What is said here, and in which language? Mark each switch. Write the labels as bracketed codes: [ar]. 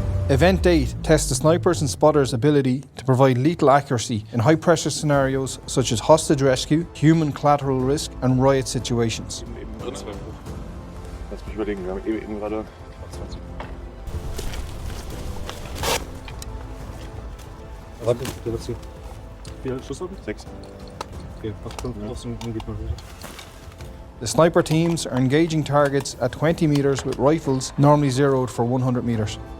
[en] Event 8 tests the snipers and spotters' ability to provide lethal accuracy in high-pressure scenarios such as hostage rescue, human collateral risk and riot situations. [de] Lass mich überlegen, wir haben eben gerade 20. Warte, du hast 4 Schuss haben? 6. Okay, trotzdem geht man los. [en] The sniper teams are engaging targets at 20 metres with rifles normally zeroed for 100 metres.